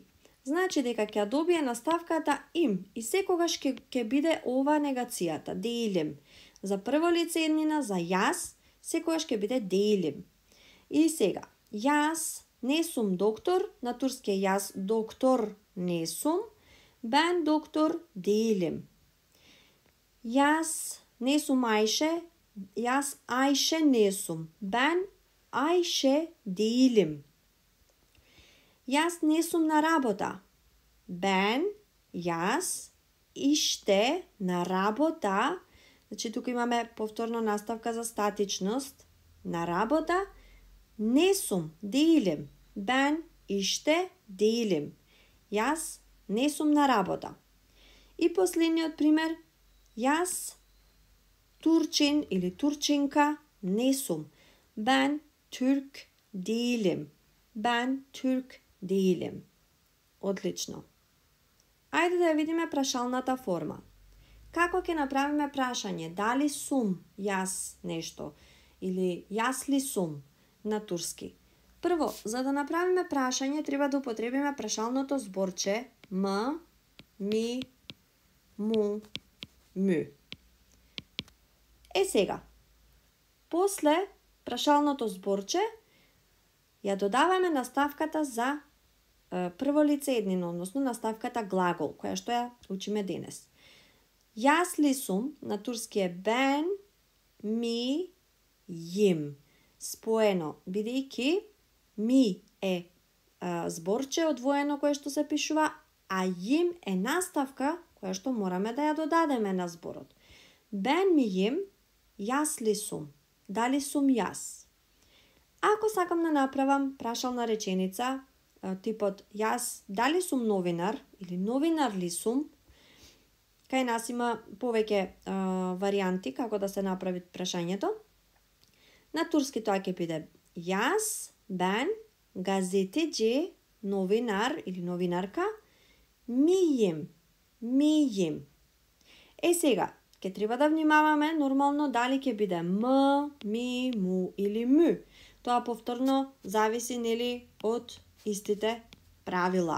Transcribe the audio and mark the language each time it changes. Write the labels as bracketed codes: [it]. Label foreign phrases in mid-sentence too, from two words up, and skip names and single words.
[mk] Значи дека ќе добие наставката им и секогаш ќе биде ова негацијата, değilim. За прво лице еднина, за јас, секогаш ќе биде değilim. И сега, јас не сум доктор, на турски јас доктор не сум, [tr] Ben doktor değilim. [mk] Јас не сум Ајше. Јас Ајше не сум. [tr] Ben Ајше değilim. [mk] Јас не сум на работа. Ben, јас, иште, на работа. Значи, тука имаме повторно наставка за статичност. На работа, не сум, [tr] değilim. Ben, иште, değilim. [mk] Јас, не сум на работа. И последниот пример, јас, турчин или турчинка, не сум. [tr] Ben, Türk değilim. Ben, Türk değilim. [mk] Одлично. Ајде да ја видиме прашалната форма. Како ќе направиме прашање? Дали сум јас нешто? Или јас ли сум на турски? Прво, за да направиме прашање, треба да употребиме прашалното зборче м, ми, му, му. Сега, после прашалното зборче, ја додаваме наставката за прво лице еднина, односно наставката глагол, која што ја учиме денес. Јас ли сум, на турски е [tr] ben, mi, jim. [mk] Споено, бидејќи ми е зборче одвоено кое што се пишува, а jim е наставка која што мораме да ја додадеме на зборот. [tr] Ben mi jim, [mk] јас ли сум, дали сум јас. Ако сакам да направам прашална реченица, типот јас дали сум новинар или новинар ли сум, кај нас има повеќе варијанти како да се направи прашањето. На турски тоа ќе биде јас, [tr] ben, gazeteci, [mk] новинар или новинарка, мијим. Сега, ќе треба да внимаваме нормално дали ќе биде м, ми, му или му. Тоа повторно зависи нели од истите правила.